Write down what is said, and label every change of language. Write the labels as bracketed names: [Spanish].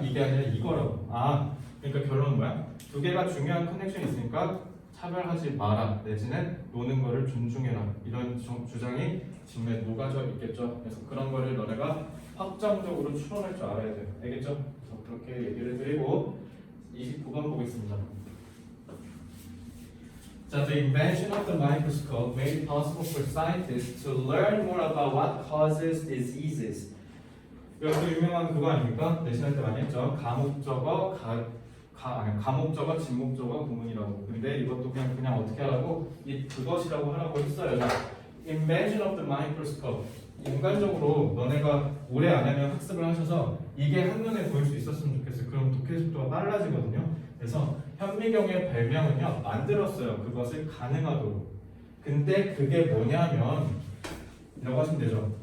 [Korean] 이게 아니라 이거라고. 그러니까 결론은 뭐야? 두 개가 중요한 커넥션이 있으니까 차별하지 마라. 내지는 노는 거를 존중해라. 이런 주장이 지금에 녹아져 있겠죠. 그래서 그런 거를 너네가 확정적으로 추론할 줄 알아야 돼요. 알겠죠? 그렇게 얘기를 드리고 29번 보겠습니다. [English] 자, the invention of the microscope made it possible for scientists to learn more about what causes diseases. [Korean] 이것도 유명한 그거 아닙니까? 내신할 때 많이 했죠. 가목적어, 가목적어, 진목적어, 구문이라고. 근데 이것도 그냥 어떻게 하라고? 그것이라고 하라고 했어요. [English] 자, invention of the microscope. [Korean] 인간적으로 너네가 오래 안 하면 학습을 하셔서 이게 한눈에 보일 수 있었으면 좋겠어요. 그럼 독해 속도가 빨라지거든요. 그래서 현미경의 별명은요 만들었어요. 그것을 가능하도록. 근데 그게 뭐냐면 이라고 하시면 되죠.